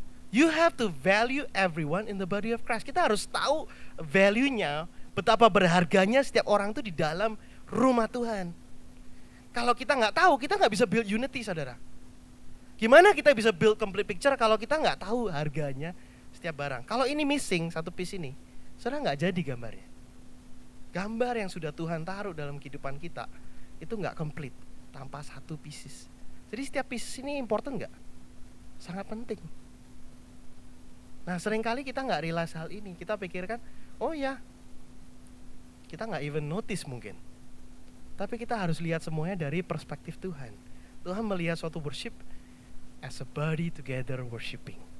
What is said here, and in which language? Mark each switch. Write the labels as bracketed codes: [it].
[en] You have to value everyone in the body of Christ. [id] Kita harus tahu value-nya, betapa berharganya setiap orang itu di dalam rumah Tuhan. Kalau kita nggak tahu, kita nggak bisa [en] build unity, [id] saudara. Gimana kita bisa [en] build complete picture [id] kalau kita nggak tahu harganya setiap barang? Kalau ini missing, satu piece ini, saudara nggak jadi gambarnya. Gambar yang sudah Tuhan taruh dalam kehidupan kita, itu nggak complete tanpa satu pieces. Jadi setiap pieces ini important nggak? Sangat penting. Nah seringkali kita nggak realize hal ini. Kita pikirkan, oh ya, kita nggak [en] even notice [id] mungkin. Tapi kita harus lihat semuanya dari perspektif Tuhan. Tuhan melihat suatu [en] worship as a body together worshiping.